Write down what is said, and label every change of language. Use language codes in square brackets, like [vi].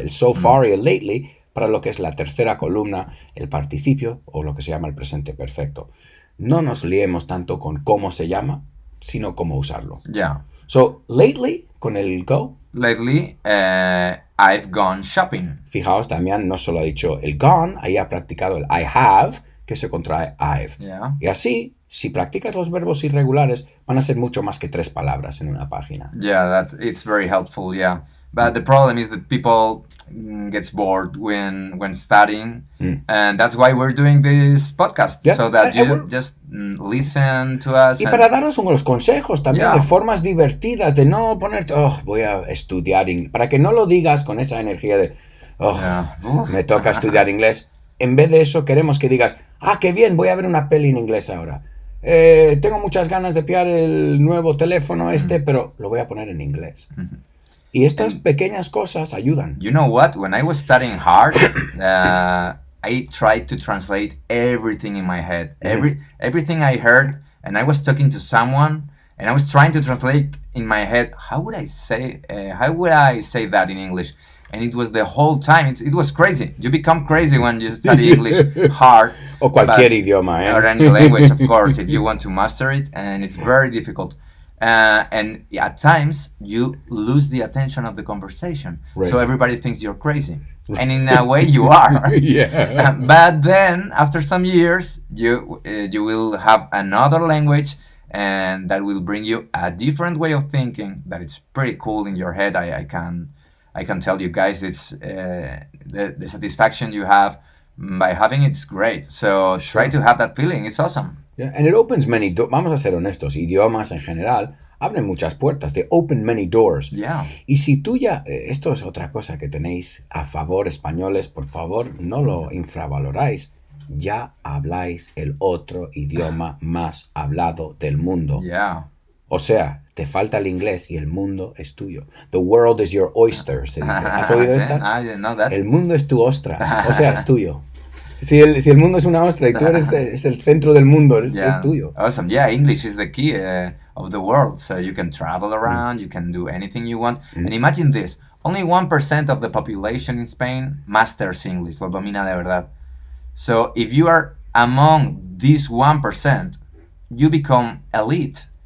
[es] El so far y el lately para lo que es la tercera columna, el participio o lo que se llama el presente perfecto. No nos liemos tanto con cómo se llama, sino cómo usarlo. [en] Yeah. [es] So, lately, con el go, [en] Lately, I've gone shopping. [es] fijaos, Damián no solo ha dicho el gone, ahí ha practicado el [en] I have, [es] que se contrae I've. [en] Yeah. [es] Y así, si practicas los verbos irregulares, van a ser mucho más que 3 palabras en una página. [en] Yeah, it's very helpful. Yeah, but the problem is that people gets bored when studying, and that's why we're doing this podcast, Yeah, so that and you we're- just listen to us. [es] Y [en] and- [es] para daros unos consejos también [en] Yeah. [es] de formas divertidas, de no ponerte, voy a estudiar inglés, para que no lo digas con esa energía de, [en] Yeah. Uf. [es] me toca estudiar inglés. En vez de eso, queremos que digas, qué bien, voy a ver una peli en inglés ahora. Tengo muchas ganas de pillar el nuevo teléfono pero lo voy a poner en inglés. Y estas pequeñas cosas ayudan. [en] You know what? When I was studying hard, I tried to translate everything in my head. Everything I heard, and I was talking to someone, and I was trying to translate in my head. How would I say that in English? And it was the whole time. It was crazy. You become crazy when you study English hard. [es] O cualquier idioma, ¿eh? [en] Or any language, of course, if you want to master it, and it's very difficult. And at times, you lose the attention of the conversation. Right. So everybody thinks you're crazy. And in a way, you are. Yeah. But then, after some years, you will have another language, and that will bring you a different way of thinking that it's pretty cool in your head. I can tell you guys, it's the satisfaction you have by having it's great. So try to have that feeling. It's awesome. Yeah, and it opens many doors. [es] Vamos a ser honestos, idiomas en general abren muchas puertas. [en] They open many doors. Yeah. [es] Y si tú ya, esto es otra cosa que tenéis a favor, españoles, por favor, no lo infravaloráis. Ya habláis el otro idioma más hablado del mundo. [en] Yeah. [es] O sea, te falta el inglés y el mundo es tuyo. [en] The world is your oyster, [es] se dice. ¿Has oído esta? [en] I didn't know that. [es] El mundo es tu ostra, o sea, es tuyo. Si el mundo es una ostra y tú eres es el centro del mundo, es tuyo. [en] Awesome. Yeah, English is the key of the world. So you can travel around, you can do anything you want. And imagine this, only 1% of the population in Spain masters English, [es] lo domina de verdad. [en] So if you are among this 1%, you become elite.